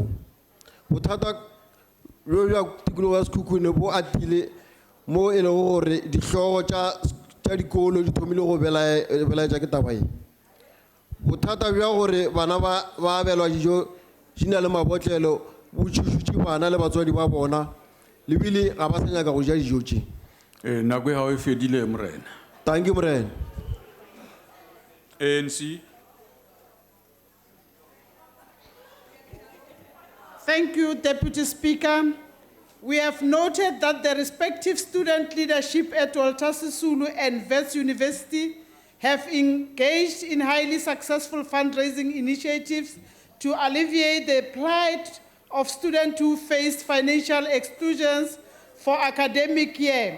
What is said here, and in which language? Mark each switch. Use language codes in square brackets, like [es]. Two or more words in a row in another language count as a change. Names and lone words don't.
[nso] Bothata bjo bja tikologo ya Sekhukhune bo atile mo e lego gore dihlogo tša dikolo di thomile go belaetša ke taba e. Bothata bja gore bana ba abelwa dijo di na le mabotlelo bo tšhošotše bana le batswadi ba bona lebile ga ba sa nyaka go ja dijo tše. Nako ha o fedile Morena. [en] Thank you, Morena. ANC. Thank you, Deputy Speaker. We have noted that the respective student leadership at Walter Sisulu and Wits University have engaged in highly successful fundraising initiatives to alleviate the plight of students who faced financial exclusions for academic year.